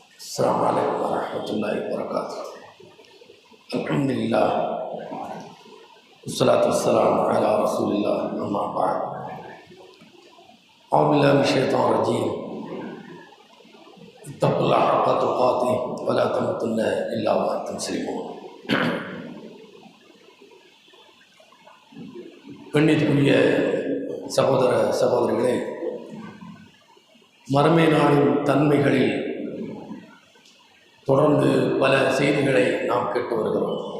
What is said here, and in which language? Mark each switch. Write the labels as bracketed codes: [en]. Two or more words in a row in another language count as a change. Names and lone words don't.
[ar] السلام عليكم ورحمة الله وبركاته. الحمد لله والصلاة والسلام على رسول الله. أما بعد، أعوذ بالله من الشيطان الرجيم. اتقوا الله حق تقاته ولا تموتن إلا وأنتم مسلمون. [ta] கண்ணியத்துக்குரிய சகோதர சகோதரிகளே, மறுமை நாளின் தன்மைகளில் தொடர்ந்து பல செய்திகளை நாம் கேட்டு வருகிறோம்.